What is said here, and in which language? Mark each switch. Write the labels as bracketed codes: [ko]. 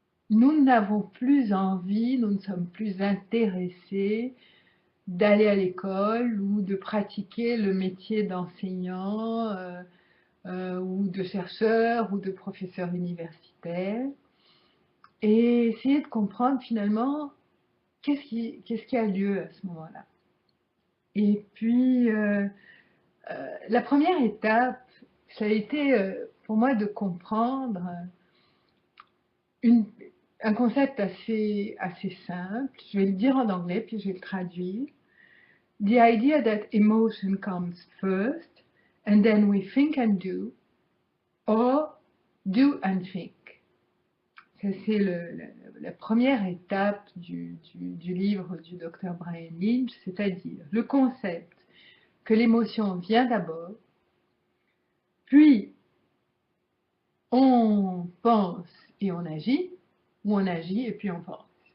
[fr] nous n'avons plus envie, nous ne sommes plus intéressés d'aller à l'école ou de pratiquer le métier d'enseignant ou de chercheur ou de professeur universitaire, et essayer de comprendre finalement qu'est-ce qui a lieu à ce moment-là. Et puis, la première étape, ça a été pour moi de comprendre un concept assez simple. Je vais le dire en anglais, puis je vais le traduire. [en] The idea that emotion comes first, and then we think and do, or do and think. [fr] Ça, c'est la première étape du livre du docteur Brian Lynch, c'est-à-dire le concept que l'émotion vient d'abord, puis on pense et on agit, ou on agit et puis on pense.